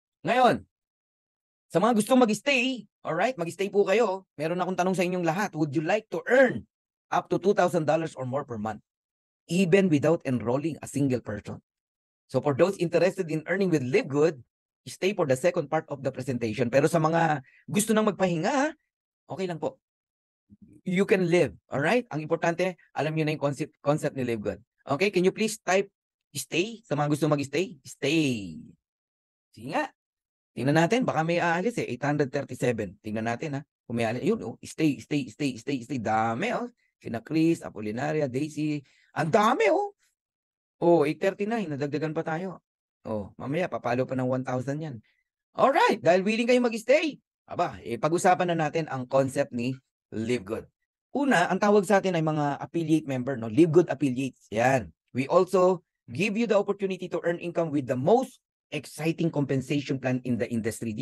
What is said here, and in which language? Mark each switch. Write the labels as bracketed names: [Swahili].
[Filipino] Ngayon, sa mga gustong mag-stay, alright, mag-stay po kayo. Meron akong tanong sa inyong lahat. [English] Would you like to earn up to $2,000 or more per month, even without enrolling a single person? So for those interested in earning with Live Good, stay for the second part of the presentation. [Filipino] Pero sa mga gusto nang magpahinga, okay lang po. [English] You can live, alright? [Filipino] Ang importante, alam niyo na yung concept ni Live Good. [English] Okay, can you please type stay? [Filipino] Sa mga gusto mag-stay, stay. Sige nga. Tingnan natin, baka may aalis eh. 837. Tingnan natin ha. Kung may aalis. Yun, stay. Dami oh. Sina Chris, Apolinaria, Daisy. Ang dami oh. 839. Nadagdagan pa tayo. Mamaya, papalo pa ng 1,000 yan. Alright, dahil willing kayo mag-stay. Pag-usapan na natin ang concept ni Live Good. Una, ang tawag sa atin ay mga affiliate member, no? [English] Live Good affiliates. Yan. We also give you the opportunity to earn income with the most exciting compensation plan in the industry.